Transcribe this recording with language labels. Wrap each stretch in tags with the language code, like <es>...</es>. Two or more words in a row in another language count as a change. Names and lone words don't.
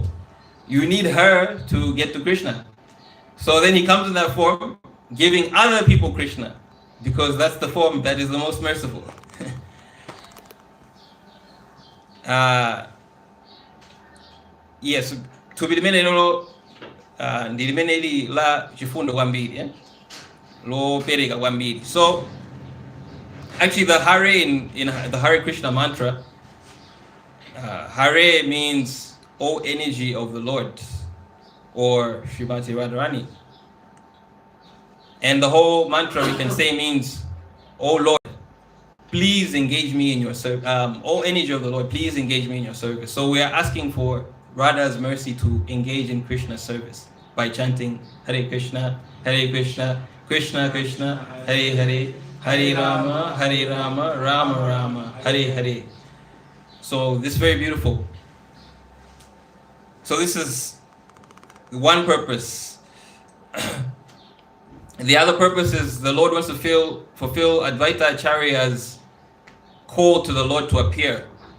<en>You need her to get to Krishna. So then he comes in that form, giving other people Krishna, because that's the form that is the most merciful. Yes, to be the minute</en> <ny>la chifundo kwambiri, lo pereka kwambiri.</ny> <en>So actually the Hare in the Hare Krishna mantra, Hare means O energy of the Lord, or Srimati Radharani. And the whole mantra we can say means, O Lord, please engage me in your service. O energy of the Lord, please engage me in your service. So we are asking for Radha's mercy to engage in Krishna's service by chanting Hare Krishna, Krishna Krishna, Hare Hare, Hare Rama, Rama Rama, Hare Hare. So this is very beautiful. So this is one purpose. The other purpose is the Lord wants to fulfill Advaita Acharya's call to the Lord to appear.</en>